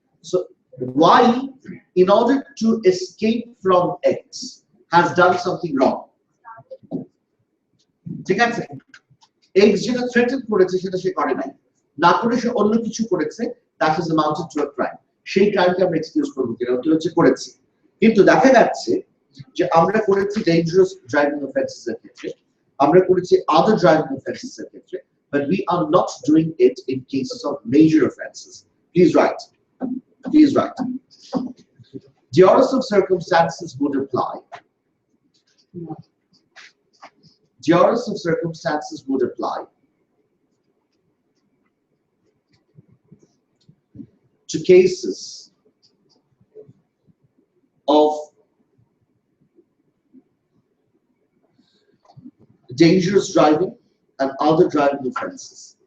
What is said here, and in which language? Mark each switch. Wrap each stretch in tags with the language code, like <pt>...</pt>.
<en>So Y, in order to escape from X, has done something wrong,</en> <bn>ঠিক আছে? X যেটা threaten করেছে সেটা সে করে নাই, না করে সে অন্য কিছু করেছে,</bn> <en>that is amounted to a crime।</en> <bn>সেই ক্রাইমকে আমরা এক্সকিউজ করব কিনা উত্তর হচ্ছে করেছি। কিন্তু দেখা যাচ্ছে যে আমরা করেছি</bn> <en>dangerous driving offenses এর ক্ষেত্রে, আমরা করেছি other driving offenses এর ক্ষেত্রে, but we are not doing it in cases of major offenses। Please write, please write, duress of circumstances would apply, duress of circumstances would apply to cases of dangerous driving and other driving offenses।</en>